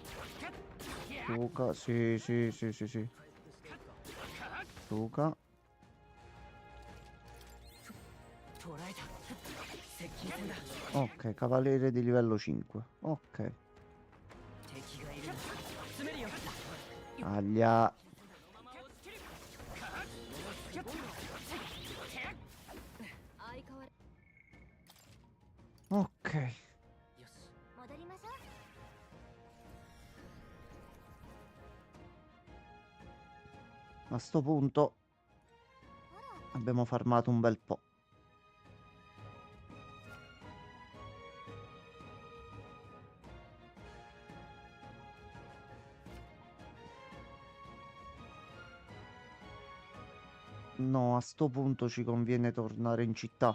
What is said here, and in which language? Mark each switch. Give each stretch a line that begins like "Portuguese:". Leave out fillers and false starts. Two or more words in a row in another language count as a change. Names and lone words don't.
Italian: Suka, sì, sì, sì, sì, sì. Suka. Ok, cavaliere di livello 5. Ok.
Japanese: 敵がいるなら詰めるよ
Italian: Aglia.
Japanese: 相変わら
Italian: Ok.
Japanese: よし戻りましょう。
Italian: A sto punto abbiamo farmato un bel po'. No, a sto punto ci conviene tornare in città.